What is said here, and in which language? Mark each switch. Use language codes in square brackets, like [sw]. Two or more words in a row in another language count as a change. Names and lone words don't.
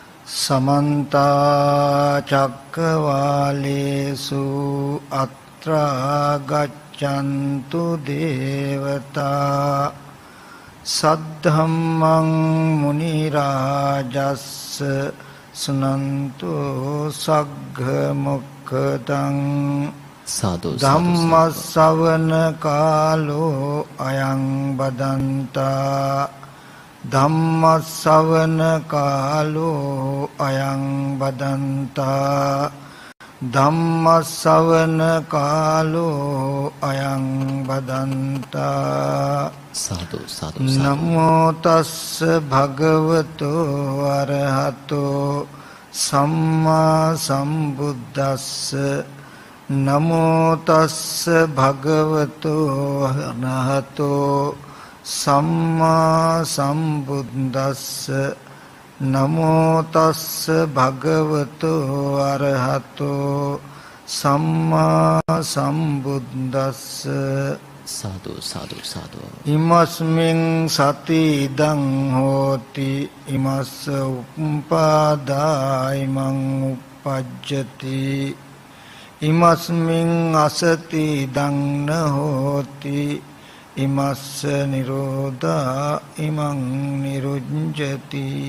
[pi] समन्ता चक्रवालेषु अत्रा गच्छन्तु देवता सद्धम्मं मुनिराजस्स सुनन्तु सग्घमुक्खदं धम्मश्रवण कालो अयं बदन्ता धम्मश्रवण कालो अयं बदन्ता धम्मश्रवण कालो अयं बदन्ता साधु साधु नमो तस्स भगवतो अरहतो सम्मा सम्बुद्धस्स नमो तस्स भगवतो अरहतो सम्मा सम्बुद्धस्स नमो तस्स भगवतो अरहतो सम्मा सम्बुद्धस्स साधु साधु साधु इमस्मिन् सति इदं होति इमस्स उपादायमं उपज्जति इमस्मिन् असति इदं न होति इमस्स निरोधा इमं निरुञ्जति